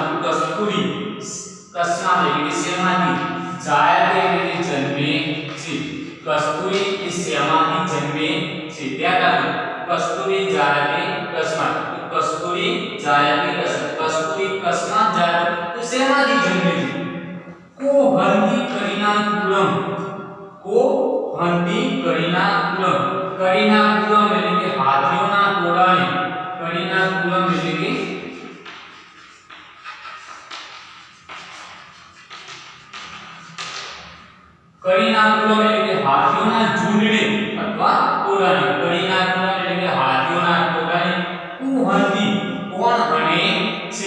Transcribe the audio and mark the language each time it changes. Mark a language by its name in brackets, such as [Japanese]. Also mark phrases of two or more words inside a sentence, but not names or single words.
[Sanskrit] કસ્તુરી કસ્માત [Gujarati] એટલે કે શેમાંથી, જાયતે એટલે કે જન્મે છે. કસ્તુરી એ શેમાંથી જન્મે છે. ધ્યાન રાખજો [Sanskrit] કસ્તુરી જાયતે કસ્માત. કસ્તુરી જાયતે કસ્માત. કસ્તુરી કસ્માત જાયતે [Gujarati] તો શેમાંથી જન્મે છે? [Sanskrit] को हंती करीना कुलम. को हंती करीना कुलम. करीना कुलम [Gujarati] એટલે કે હાથીઓના ટોળાને. [Sanskrit] કરીના કુલમ [Gujarati] એટલે કે [Sanskrit] કરીના કુલમ [Gujarati] એટલે કે હાથીઓના ઝુંડને અથવા ટોળાને. [Sanskrit] કરીના કુલમ [Gujarati] એટલે કે હાથીઓના ટોળાને. કુહંતી કોણ હણે છે?